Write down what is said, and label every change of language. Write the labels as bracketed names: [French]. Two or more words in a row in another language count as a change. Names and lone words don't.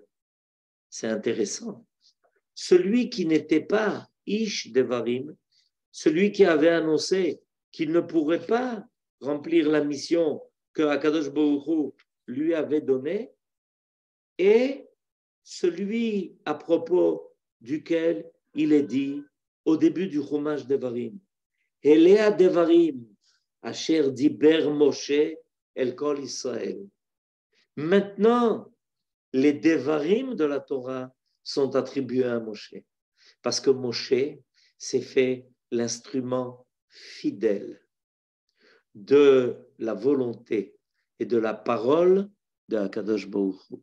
[French] C'est intéressant. Celui qui n'était pas [Hebrew] איש דברים, [French] celui qui avait annoncé qu'il ne pourrait pas remplir la mission que HaKadosh Baruch Hu lui avait donnée, et celui à propos duquel il est dit au début du Chumash Devarim, [Hebrew] אלה דברים אשר דבר משה אל כל ישראל. [French] Maintenant, les Devarim de la Torah sont attribués à Moshe, parce que Moshe s'est fait l'instrument fidèle de la volonté et de la parole de HaKadosh Baruch Hu.